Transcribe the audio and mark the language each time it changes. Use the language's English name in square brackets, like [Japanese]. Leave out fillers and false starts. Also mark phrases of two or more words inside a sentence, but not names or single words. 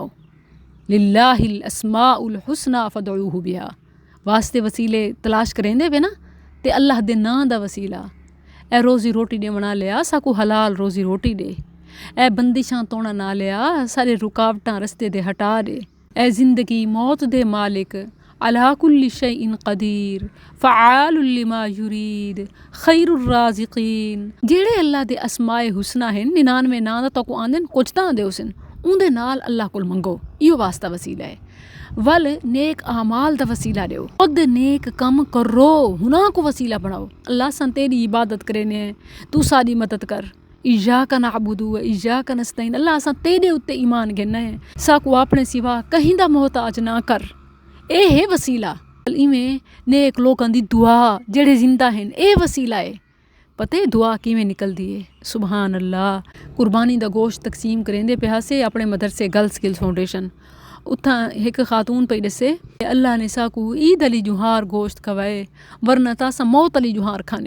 [Arabic] لله الأسماء الحسنى فادعوه بها, [Saraiki] واسطے وسیلے تلاش کریندے وے نا تے اللہ دے ناں دا وسیلہ. اے روزی روٹی دے بنا لیا ساکوں حلال روزی روٹی دے، اے بندشاں توڑا نا لیا سارے رکاوٹاں رستے دے ہٹا دے. اے زندگی موت دے مالک [Arabic] على كل شيء قدير فعال لما يريد خير الرازقين. [Saraiki] جیہڑے اللہ دے اسمائے حسنیٰ ہیں 99 ناں دا توکوں آندے کچھ تاں دے اوسن اوندے نال اللہ کول منگو، ایہو واسطہ وسیلہ ہے. ول نیک اعمال دا وسیلہ دیو، خود نیک کم کرو ہنا کوں وسیلہ بناؤ. اللہ سن تیری عبادت کرینے تو ساڈی مدد کر, [Arabic] إياك نعبد وإياك نستعين. [Saraiki] اللہ اساں تیرے اتے ایمان گننا ہے، ساکوں اپنے سوا کہیں دا محتاج نہ کر. اے ہے وسیلہ. ایویں نیک لوکاں دی دعا جیہڑے زندہ ہیں اے وسیلہ ہے. پتہ ہے دعا کیویں نکلدی ہے? [Arabic] سبحان الله. [Saraiki] قربانی دا گوشت تقسیم کریندے پے سے اپنے مدرسے گرلز سکلز فاؤنڈیشن، اتھاں ایک خاتون پئی دسے اللہ نے ساکوں عید الی جہار گوشت کھوائے ورنہ تاں اساں موت الی جہار کھانے.